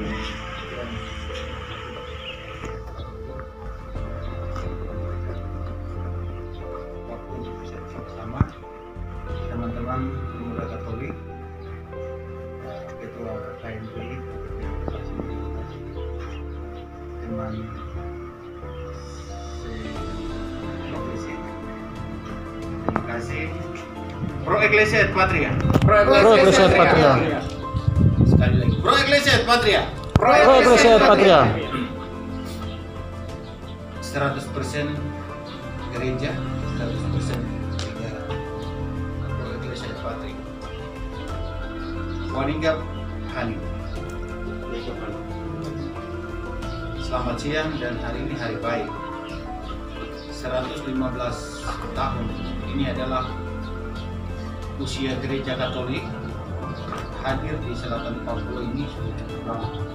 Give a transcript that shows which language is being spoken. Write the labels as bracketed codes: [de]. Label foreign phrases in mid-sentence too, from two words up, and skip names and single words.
[id] Waktu bersama teman-teman pemuda Katolik, Ketua KMPI, teman terima kasih. [la] Pro Ecclesia et Patria. Pro Ecclesia et Patria. [id] Sekali lagi. [la] Pro Ecclesia et Patria. Pro Ecclesia et Patria. [id] 100% gereja, 100% negara. [la] Pro Ecclesia et Patria. [mrz] Waningap Hani. [id] Selamat siang, dan hari ini hari baik. 115 tahun ini adalah usia gereja Katolik hadir di selatan Papua ini sudah cukup lama.